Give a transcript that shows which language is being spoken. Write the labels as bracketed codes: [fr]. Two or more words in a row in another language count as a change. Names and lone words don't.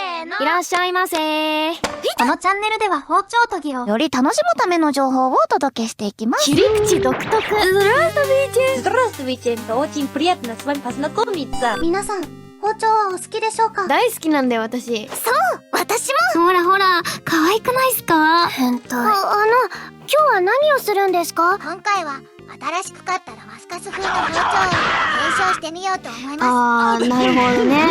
[ja] いらっしゃいませー。このチャンネルでは包丁研ぎをより楽しむための情報をお届けしていきます。切り口独特。 [ru] Здравствуйте, очень приятно с вами познакомиться. [ja] 皆さん、包丁はお好きでしょうか？大好きなんだよ、私。私もほらほら、可愛くないっすか？変態。今日は何をするんですか？今回は新しく買ったダマスカス風の包丁を検証してみようと思います。あー、なるほどね。